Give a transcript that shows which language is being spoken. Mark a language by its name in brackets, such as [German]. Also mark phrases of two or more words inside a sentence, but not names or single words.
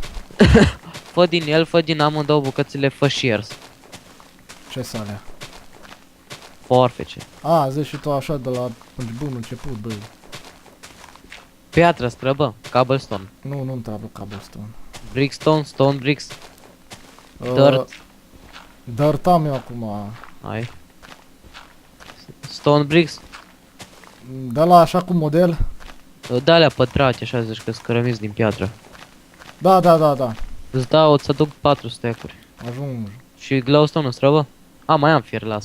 [Romanian] Fă din el, fă din amândouă bucățile, fă shares. Ce să alea? Forfece. A, zici și tu așa de la bun început, bă. Piatră străbă, cobblestone. Nu-mi trebuie cobblestone. [English] Brickstone, stone bricks, Uh, [Romanian] dirt. Dirt am eu acum. [English] Ai. Stone bricks. [Romanian] De la așa cu model? De alea pătrate, așa zici că scărămiți din piatră. Da. Îți dau, îți aduc 4 stack-uri. Ajung. Și glowstone-ul străbă? A, mai am fier, lasă.